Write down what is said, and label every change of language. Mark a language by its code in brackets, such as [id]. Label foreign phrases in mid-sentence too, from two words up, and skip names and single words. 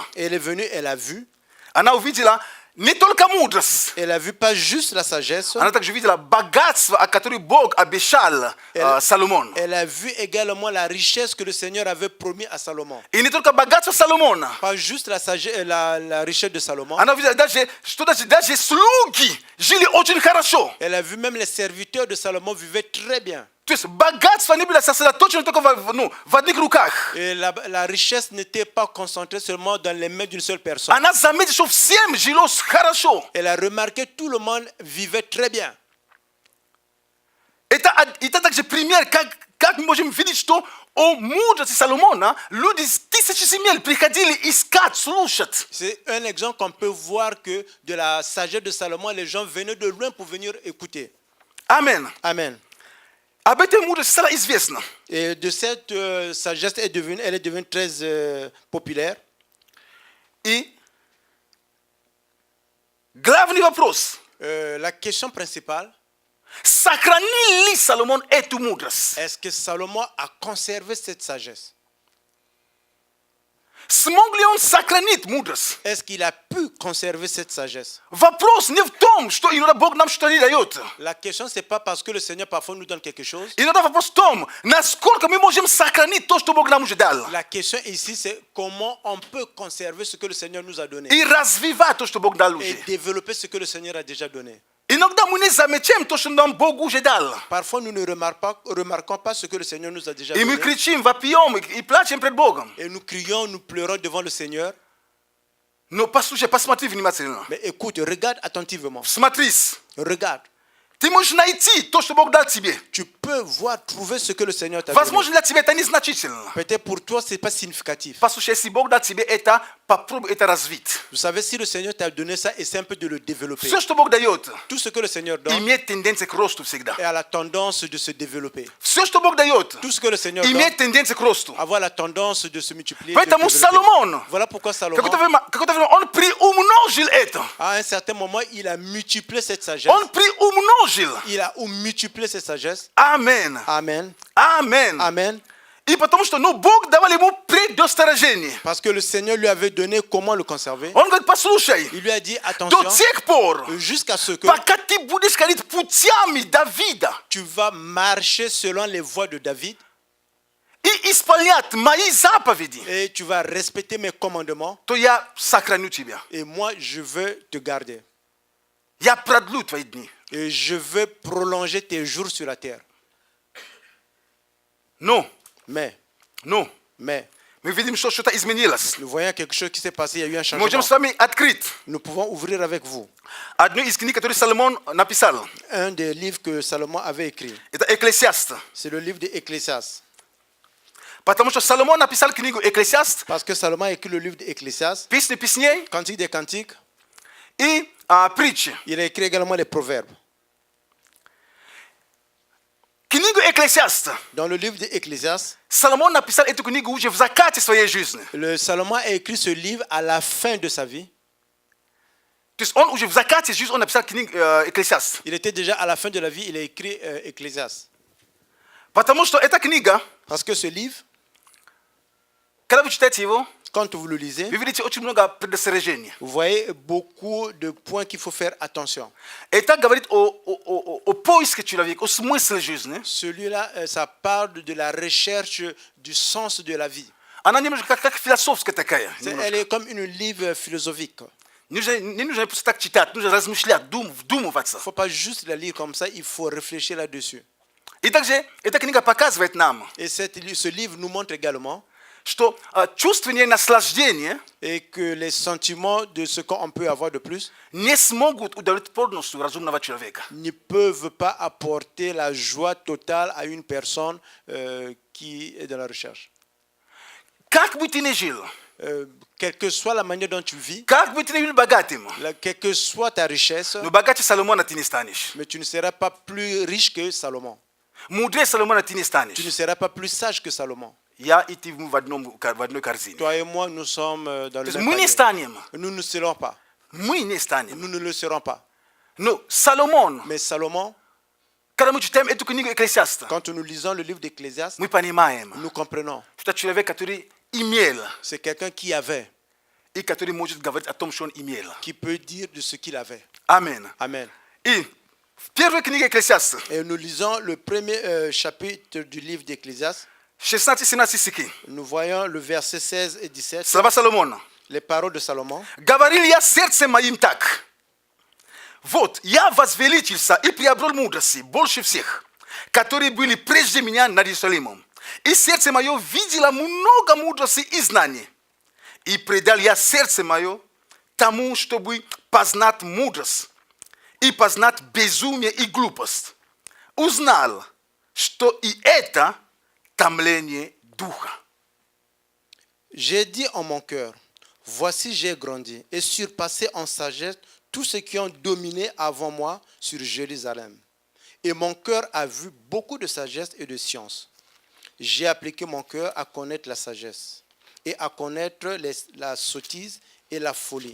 [fr] Elle est venue, elle a vu. [ru] Она увидела не только мудрость. [fr] Elle a vu pas juste la sagesse. [ru] Она также видела богатство, о котором Бог обещал Соломону. [fr] Elle a vu également la richesse que le Seigneur avait promis à Salomon. [ru] И не только богатство Соломона. [fr] Pas juste la sagesse, la richesse de Salomon. [ru] Она увидела даже, что даже слуги жили очень хорошо. [fr] Elle a vu même les serviteurs de Salomon vivaient très bien. [ru] То есть богатство не было сосредоточено только в одних руках. [fr] Et la richesse n'était pas concentrée seulement dans les mains d'une seule personne. [ru] Она заметила, что всем жилось хорошо. [fr] Elle a remarqué que tout le monde vivait très bien. [ru] Это также пример, как мы можем видеть, что о мудрости Соломона люди с тысячи земель приходили искать, слушать. [fr] C'est un exemple qu'on peut voir que de la sagesse de Salomon, les gens venaient de loin pour venir écouter. Amen. Amen. [ru] Об этой мудрости стало известно. [fr] Et de cette sagesse, elle est devenue très populaire. [ru] И главный вопрос. [fr] La question principale, [ru] Сохранил ли Соломон эту мудрость? [fr] est-ce que Salomon a conservé cette sagesse? [ru] Смог ли он сохранить мудрость? [fr] Est-ce qu'il a pu conserver cette sagesse? [ru] Вопрос не в том, что иногда Бог нам что-то не дает. [fr] La question, c'est pas parce que le Seigneur parfois nous donne quelque chose. [ru] Иногда вопрос в том, насколько мы можем сохранить то, что Бог нам уже дал. [fr] La question ici, c'est comment on peut conserver ce que le Seigneur nous a donné [ru] И развивать то, что Бог дал [fr] et [ru] уже. [fr] développer ce que le Seigneur a déjà donné. [ru] Иногда мы не замечаем то, что нам Бог уже дал. [fr] Parfois, nous ne remarquons pas ce que le Seigneur nous a déjà [ru] И мы [fr] donné. [ru] кричим, вопием и плачем пред Богом. [fr] Et nous crions, nous pleurons devant le Seigneur. [ru] Но послушай, посмотри внимательно. [fr] Mais écoute, regarde attentivement. [ru] Смотрись. [fr] Regarde. [ru] Ты можешь найти то, что Бог дал тебе. [fr] Tu peux voir, trouver ce que le Seigneur t'a donné. [ru] Возможно, для тебя это незначительно. [fr] Peut-être pour toi, ce n'est pas significatif. [ru] Послушай, если Бог дал тебе это, попробуй это развить. [fr] Vous savez, si le Seigneur t'a donné ça, essaie un peu de le développer. [ru] Все, что Бог дает, [fr] Tout ce que le Seigneur donne [ru] имеет тенденцию к росту всегда. [fr] a la tendance de se développer. [ru] Все, что Бог дает, [fr] Tout ce que le Seigneur donne [ru] имеет тенденцию к росту. [fr] avoir la tendance de se multiplier. de [ru] Поэтому [fr] développer. [ru] Соломон, [fr] Voilà pourquoi Salomon, [ru] какое-то время он приумножил это. [fr] à un certain moment, il a multiplié cette sagesse. [ru] Он приумножил. [fr] Il a multiplié cette sagesse. Amen. Amen. Amen. Amen. [ru] И потому что, ну, Бог давал ему предостережение. [fr] Parce que le Seigneur lui avait donné comment le conserver. [ru] Он говорит, послушай, [fr] Il lui a dit, attention, [ru] до тех пор, [fr] jusqu'à ce que [ru] пока ты будешь ходить путями Давида [fr] tu vas marcher selon les voies de David [ru] и исполнять мои заповеди, [fr] et tu vas respecter mes commandements [ru] то я сохраню тебя. [fr] et moi, je veux te garder. [ru] Я продлю твои дни. [fr] Et je veux prolonger tes jours sur la terre. [ru] Но, [fr] Mais, [ru] мы видим, что что-то изменилось. [fr] nous voyons quelque chose qui s'est passé, il y a eu un [ru] Мы можем [fr] changement. [ru] с вами открыть [fr] Nous pouvons ouvrir avec vous [ru] одну из книг, которую Соломон написал. [fr] un des livres que Salomon avait écrit. [ru] Это Экклесиаст. [fr] C'est le livre d'Ecclésiaste. [ru] Потому что Соломон написал книгу Экклесиаст, [fr] Parce que Salomon a écrit le livre d'Ecclésiaste, [ru] Песни песней [fr] Cantique des Cantiques. [ru] и притчи. [fr] Il a écrit également les proverbes. [ru] Книгу Экклесиаст [fr] Dans le livre d'Ecclésiaste, [ru] Соломон написал эту книгу уже в закате своей жизни. [fr] le Salomon a écrit ce livre à la fin de sa vie. [ru] То есть он уже в закате жизни, он написал книгу Экклесиаст. [fr] Il était déjà à la fin de la vie, il a écrit Ecclésiaste. [ru] Потому что эта книга, [fr] Parce que ce livre, [ru] когда вы читаете его, [fr] quand vous le lisez, [ru] вы видите очень много предостережений. [fr] vous voyez beaucoup de points qu'il faut faire attention. [ru] Это говорит о поиске человека, о смысле жизни. [fr] Celui-là, ça parle de la recherche du sens de la vie. [ru] Она немножко как философская такая. [fr] Elle est comme une livre philosophique. [ru] Не нужно просто так читать, нужно размышлять, вдумываться. [fr] Il ne faut pas juste la lire comme ça, il faut réfléchir là-dessus. [ru] И также эта книга показывает нам, [fr] Et ce livre nous montre également [ru] что чувственное наслаждение [fr] et que les sentiments de ce qu'on peut avoir de plus [ru] не смогут удовлетворить полностью разумного человека. [fr] ne peuvent pas apporter la joie totale à une personne qui est dans la recherche. [ru] Как бы ты ни жил, [fr] Quelle que soit la manière dont tu vis, [ru] как бы ты ни был богатым, [fr] quelle que soit ta richesse, [ru] но богаче Соломона ты не станешь. [fr] mais tu ne seras pas plus riche que Salomon. [ru] Мудрее Соломона ты не [fr] Tu ne [ru] станешь. [fr] seras pas plus sage que Salomon. [ru] Я и ты в одной корзине. [fr] Toi et moi, nous sommes dans [ru] То [fr] le [ru] есть [fr] même [ru] мы не [fr] panier. [ru] станем. [fr] Nous ne serons pas. [ru] Мы не станем. [fr] Nous ne le serons pas. [ru] Но Соломон, [fr] Mais Salomon, [ru] когда мы читаем эту книгу Экклесиаста, [fr] quand nous lisons le livre d'Ecclésiaste, [ru] мы понимаем, [fr] nous comprenons. [ru] что это человек, который имел, [fr] C'est quelqu'un qui avait, [ru] и который может говорить о том, что он имел. [fr] qui peut dire de ce qu'il avait. [ru] Аминь. [fr] Amen. [ru] И в первой книге Экклесиаста, [fr] Et nous lisons le premier chapitre du livre d'Ecclésiaste. [ru] 16-17 стихи, [fr] Nous voyons le verset 16 et 17, [ru] слова Соломона. [fr] les paroles de Salomon. [ru] Говорил я сердцем моим так. Вот, я возвеличился и приобрел мудрости больше всех, которые были прежде меня над Иерусалимом. И сердце мое видело много мудрости и знаний. И предал я сердце мое тому, чтобы познать мудрость и познать безумие и глупость. Узнал, что и это томление духа. [fr] J'ai dit en mon cœur, voici j'ai grandi et surpassé en sagesse tous ceux qui ont dominé avant moi sur Jérusalem. Et mon cœur a vu beaucoup de sagesse et de science. J'ai appliqué mon cœur à connaître la sagesse et à connaître la sottise et la folie.